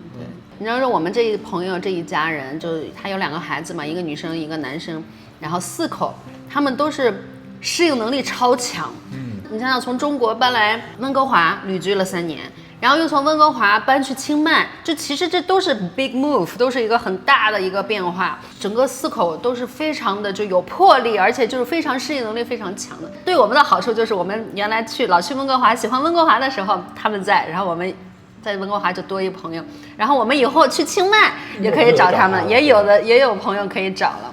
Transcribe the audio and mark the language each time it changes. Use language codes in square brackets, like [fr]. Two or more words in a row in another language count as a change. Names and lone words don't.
[zh] 對，你知道說我們這一朋友這一家人，就他有2個孩子嘛，一個女生一個男生，然後4口，他們都是適應能力超強。你想想從中國搬來溫哥華旅居了3年。然後又從溫哥華搬去清邁，就其實這都是 [en] big move， [zh] 都是一個很大的一個變化。整個4口都是非常的就有魄力，而且就是非常適應能力非常強的。對我們的好處就是我們原來老去溫哥華，喜歡溫哥華的時候他們在，然後我們在溫哥華就多一朋友，然後我們以後去清邁也可以找他們，也有朋友可以找了。